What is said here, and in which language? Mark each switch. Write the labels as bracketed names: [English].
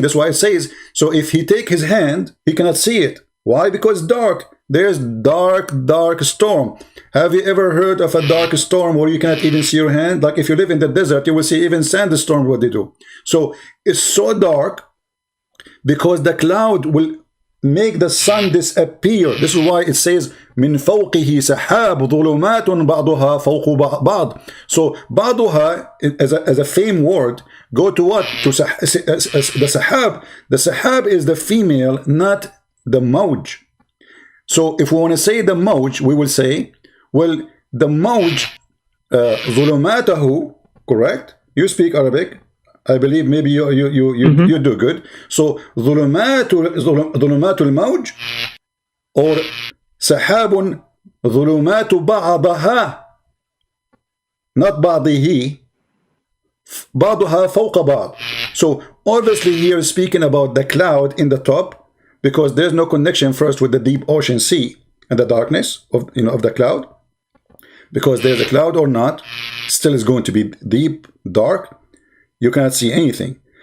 [English] That's why it says, so if he take his hand, he cannot see it. Why? Because it's dark. There's dark storm. Have you ever heard of a dark storm where you cannot even see your hand? Like if you live in the desert, you will see even sandstorm what they do. So it's so dark because the cloud will make the sun disappear. This is why it says [Arabic] من فوقه سحاب ظلمات بعضها فوق بعض. [English] So بعضها as a fame word go to what? To the sahab. The sahab is the female, not the mawj. So if we want to say the mawj, we will say, well, the mawj ظلماته, correct? You speak Arabic. I believe maybe you do good. [Arabic] So ظلمات الموج or سحاب ظلمات بعضها, not بعضه, بعضها فوق بعض. [English] So obviously here is speaking about the cloud in the top, because there's no connection first with the deep ocean sea and the darkness of of the cloud, because there's a cloud or not, still is going to be deep dark. You cannot see anything.